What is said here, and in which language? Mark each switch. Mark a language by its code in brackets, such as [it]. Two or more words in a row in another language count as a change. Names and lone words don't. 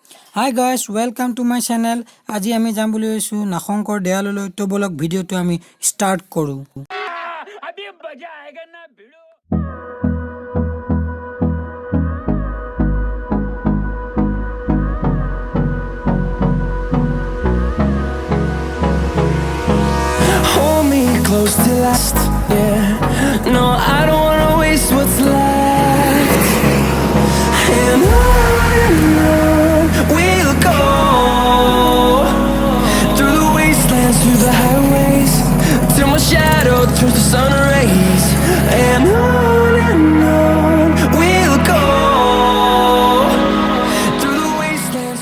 [en] Hi guys, welcome to my channel. [as] আজি আমি যাম বুলি কৈছো নাগশংকৰ দেয়াললৈ তো বলক ভিডিওটো আমি স্টার্ট কৰো। [hi] अभी मजा आएगा ना भिड़ो। [en] Hold me close till last, yeah. No, I don't wanna waste what's left. And on we'll go, through the wastelands, through the highways, till my shadow turns to sun rays. And on we'll go, through the wastelands.